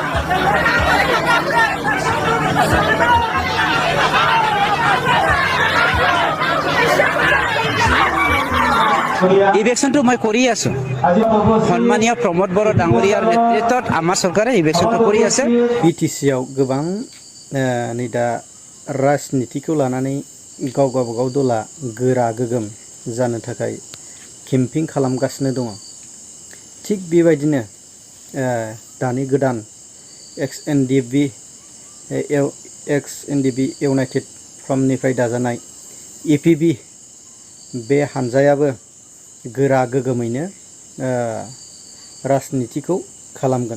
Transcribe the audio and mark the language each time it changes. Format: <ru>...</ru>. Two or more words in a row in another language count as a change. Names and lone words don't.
<as>ইলেকশনটো মই কৰি আছো সন্মানীয় প্ৰমোদ বড়ো ডাঙৰীয়াৰ নেতৃত্বত আমাৰ চৰকাৰে ইলেকশনটো কৰি আছে।</as> <brx>বিটিচিआव गोबां नै दा राजनितिखौ लानानै गाव गावबागाव दला गोरा गोगोम जानो थाखाय केम्पिं खालामगासिनो दङ। थिग बेबायदिनो दानि गोदान एक्स-एनडिपि इउनाइटेड फ्रमनिफ्राय दाजानाय एपिबि बे हानजायाबो गोरा गोगोमैनो राजनितिखौ खालामगोन।</brx>